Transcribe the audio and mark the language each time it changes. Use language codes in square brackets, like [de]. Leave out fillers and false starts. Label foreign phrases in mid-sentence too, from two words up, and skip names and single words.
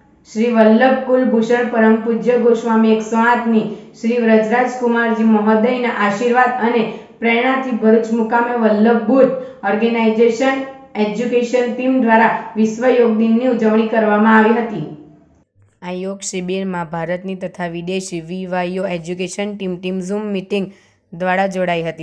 [gu] શ્રી વલ્લભ કુલભૂષણ પરમ પૂજ્ય ગોસ્વામી 108 શ્રી વ્રજરાજ કુમારજી મહોદયના આશીર્વાદ અને પ્રેરણાથી ભરૂચ મુકામે વલ્લભ બુદ્ધ ઓર્ગેનાઇઝેશન એજ્યુકેશન ટીમ દ્વારા વિશ્વ યોગ દિનની ઉજવણી કરવામાં આવી હતી। આ યોગ શિબિરમાં ભારતની તથા વિદેશી વીવાયઓ એજ્યુકેશન ટીમ ઝૂમ મીટિંગ દ્વારા જોડાઈ હતી।